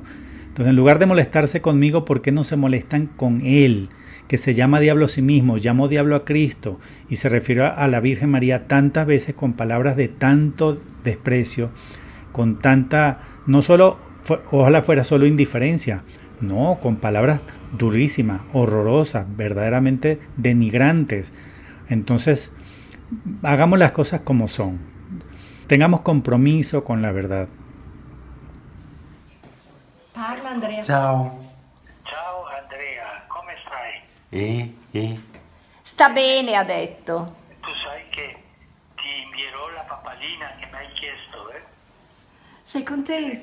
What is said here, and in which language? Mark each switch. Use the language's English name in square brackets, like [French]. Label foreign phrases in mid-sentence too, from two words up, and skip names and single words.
[Spanish] Entonces, en lugar de molestarse conmigo, ¿por qué no se molestan con él, que se llama diablo a sí mismo, llamó diablo a Cristo y se refirió a la Virgen María tantas veces con palabras de tanto desprecio, con tanta, no solo, ojalá fuera solo indiferencia, no, con palabras durísimas, horrorosas, verdaderamente denigrantes? Entonces, hagamos las cosas como son. Tengamos compromiso con la verdad. [Italian] Parla Andrea. Ciao. Ciao Andrea, come stai? Sta bene, ha detto. Tu sai che ti invierò la papalina che mi hai chiesto, eh? Sei contento?